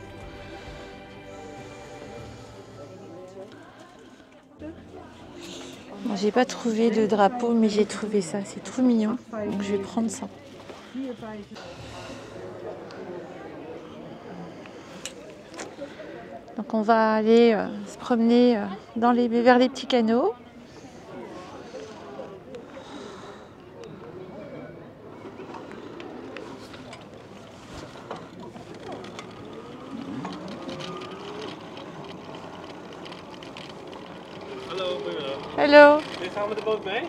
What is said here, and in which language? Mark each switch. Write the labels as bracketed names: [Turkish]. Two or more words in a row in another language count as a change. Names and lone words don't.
[French] Bon, j'ai pas trouvé de drapeau, mais j'ai trouvé ça. C'est trop mignon. Donc, je vais prendre ça. Donc on va aller se promener vers les petits canaux. [Dutch] Hallo, goedemiddag. [English] Hello. [Dutch] Wil je samen met de boot mee?